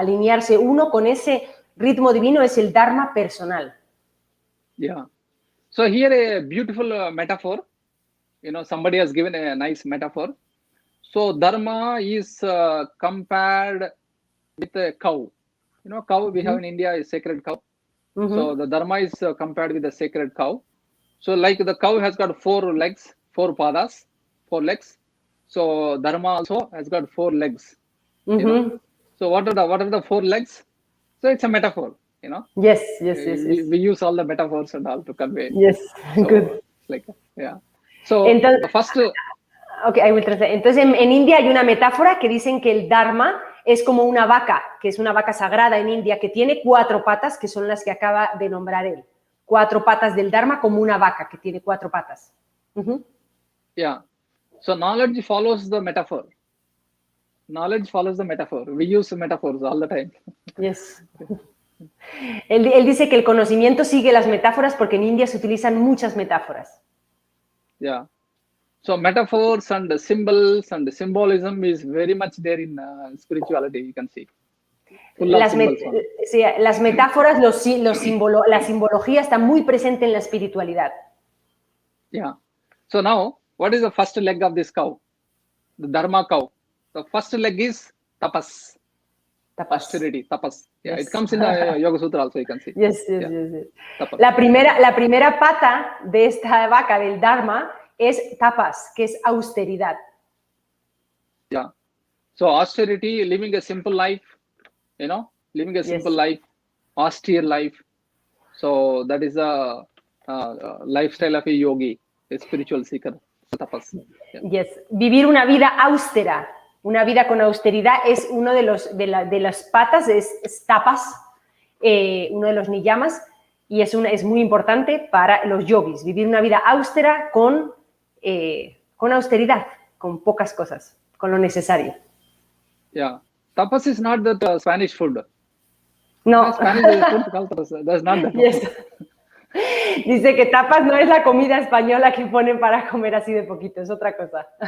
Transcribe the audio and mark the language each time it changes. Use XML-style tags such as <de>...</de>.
<es>Alinearse uno con ese ritmo divino es el Dharma personal.</es> <en>Yeah. So here a beautiful metaphor. Somebody has given a nice metaphor. So Dharma is compared with a cow. Cow we have in India is sacred cow. So the Dharma is compared with the sacred cow. So like the cow has got 4 legs, 4 padas, 4 legs. So Dharma also has got 4 legs. So what are the 4 legs? So it's a metaphor, Yes. We use all the metaphors and all to convey. Yes, so, good. Yeah. So</en> <es>entonces,</es> <en>the first. Okay, I will translate.</en> <es>Entonces en India hay una metáfora que dicen que el Dharma es como una vaca, que es una vaca sagrada en India, que tiene 4 patas, que son las que acaba de nombrar él. 4 patas del Dharma como una vaca que tiene 4 patas.</es> <en>Yeah. So knowledge follows the metaphor. Knowledge follows the metaphor. We use metaphors all the time. Yes.</en> <es>Él dice que el conocimiento sigue las metáforas porque en India se utilizan muchas metáforas.</es> <en>Yeah. So metaphors and the symbols and the symbolism is very much there in spirituality, you can see.</en> <es>Las metáforas, la simbología está muy presente en la espiritualidad.</es> <en>Yeah. So now, what is the first leg of this cow? The Dharma cow. The first leg is tapas. Austerity, tapas. Yeah, yes. It comes in the Yoga Sutra also, you can see. Yes.</en> <es>La primera pata de esta vaca del Dharma es tapas, que es austeridad.</es> <en>Yeah. So austerity, living a simple life, living a simple life, austere life. So that is a lifestyle of a yogi, a spiritual seeker. Tapas.</en> <es>Yeah. Yes. Vivir una vida austera, Una vida con austeridad es uno de las patas, es tapas, uno de los niyamas, y es muy importante para los yogis, vivir una vida austera con austeridad, con pocas cosas, con lo necesario.</es> <en>Yeah. Tapas is not that Spanish food. No. Spanish food called tapas. That's not that. Yes.</en> <es>Dice que tapas no es la comida española que ponen para comer así de poquito, es otra cosa.</es>